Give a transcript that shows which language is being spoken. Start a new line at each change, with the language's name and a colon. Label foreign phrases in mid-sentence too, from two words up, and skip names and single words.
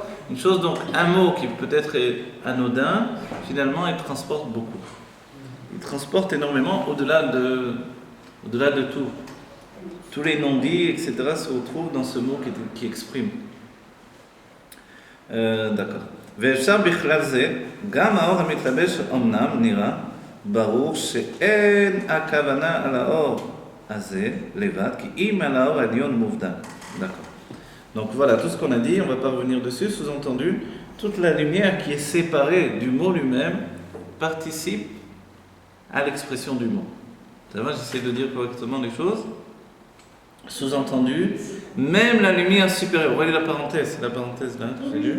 French: Une chose, donc, un mot qui peut-être est anodin, finalement, il transporte beaucoup. Il transporte énormément au-delà de tout. Tous les non-dits, etc., se retrouvent dans ce mot qui exprime. D'accord.
Hebrew: ואפשר בכלל זה, גם האור המתלבש אמנם נראה ברור שאין הכוונה על האור הזה לבד, כי אם על האור העליון מובדל.
French: D'accord. Donc voilà, tout ce qu'on a dit, on ne va pas revenir dessus, sous-entendu, toute la lumière qui est séparée du mot lui-même participe à l'expression du mot. Ça va, j'essaie de dire correctement les choses. Sous-entendu, même la lumière supérieure, vous voyez la parenthèse, c'est la parenthèse là, j'ai lu.